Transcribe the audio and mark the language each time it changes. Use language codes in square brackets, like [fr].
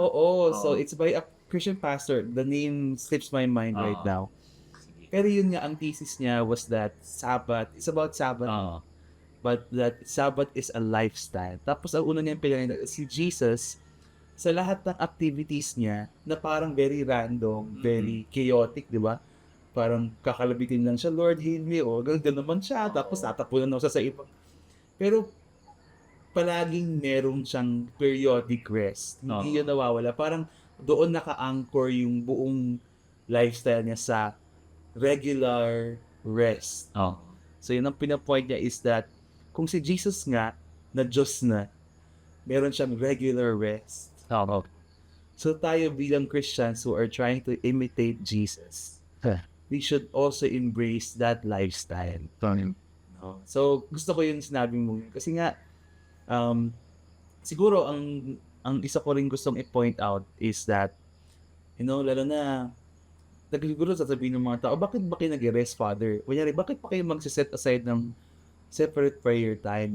[en] Oo, so it's by a Christian pastor. The name slips my mind right now. [tl] Pero yun nga, ang thesis niya [en] was that Sabbath, it's about Sabbath, but that Sabbath is a lifestyle. [tl] Tapos ang una niyang pinangyayari, si Jesus, sa lahat ng activities niya, na parang [en] very random, very chaotic, [tl] di ba? Parang kakalabitin lang siya, [en] Lord, heal me, [tl] o gano'n naman siya, tapos tatapunan na siya sa ibang. Pero, palaging meron siyang periodic rest. Hindi yun nawawala. Parang doon naka-anchor yung buong lifestyle niya sa regular rest. So yun ang pinapoint niya is that kung si Jesus nga na Diyos na, meron siyang [en] regular rest. [tl] So tayo bilang [en] Christians who are trying to imitate Jesus, we should also embrace that lifestyle. [tl] So gusto ko yung sinabi mo kasi nga siguro ang isa ko rin gustong i-point out [en] is that [tl] lalo na siguro sasabihin ng mga tao, bakit ba kayo nag-rest, Father? Kunyari, bakit pa kayo mag-set aside ng separate prayer time?